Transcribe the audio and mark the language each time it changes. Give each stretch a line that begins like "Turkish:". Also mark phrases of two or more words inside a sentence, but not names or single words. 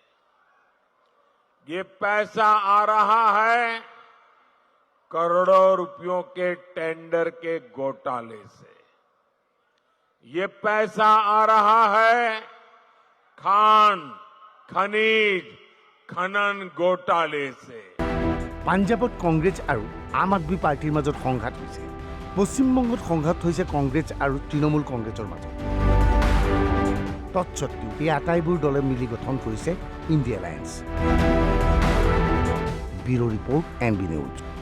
Hindi: ये पैसा आ रहा है करोड़ों रुपयों के टेंडर के घोटाले से। ये पैसा आ रहा है खान, खनिज, खनन घोटाले से।
Assamese: পাঞ্জাবত কংগ্ৰেছ আৰু আম আদমি পাৰ্টিৰ মাজত সংঘাত হৈছে। পশ্চিমবংগত সংঘাত হৈছে কংগ্ৰেছ আৰু তৃণমূল কংগ্ৰেছৰ মাজত। তৎসত্ত্বেও এই আটাইবোৰ দলে মিলি গঠন কৰিছে ইণ্ডিয়া এলায়েন্স।
English: bureau report
Assamese: NB নিউজ।